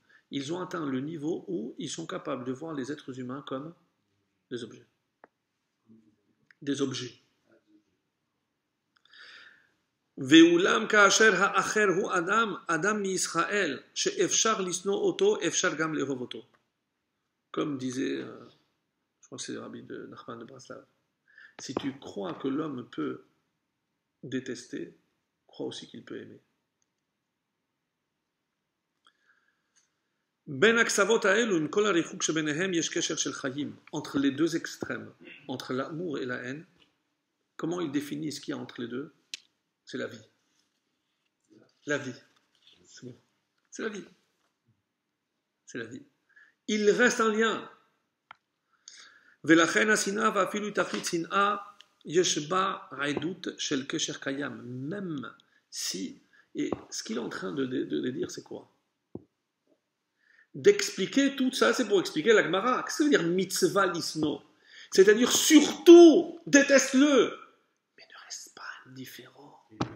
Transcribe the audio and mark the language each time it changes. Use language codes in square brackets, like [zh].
[fr] ils ont atteint le niveau où ils sont capables de voir les êtres humains comme des objets. Des objets. [he] ואולם כאשר האחר הוא אדם מישראל, שאפשר לשנוא אותו, אפשר גם לאהוב אותו. [fr] Comme disait, je crois que c'est le rabbi de Nachman de Braslav, si tu crois que l'homme peut détester, crois aussi qu'il peut aimer. [he] בין הקצוות האלו, עם כל הריחוק שביניהם, יש קשר של חיים. [fr] Entre les deux extrêmes, entre l'amour et la haine, comment il définit ce qu'il y a entre les deux? C'est la vie. La vie. C'est bon. C'est la vie. C'est la vie. Il reste un lien. [he] ולכן השנאה ואפילו תכלית שנאה יש בה עדות של קשר קיים. [fr] Même si, et ce qu'il est en train de dire, c'est quoi? D'expliquer tout ça, c'est pour expliquer la Gemara. Qu'est-ce que ça veut dire mitzvah lisno? C'est-à-dire surtout déteste-le, mais ne reste pas indifférent.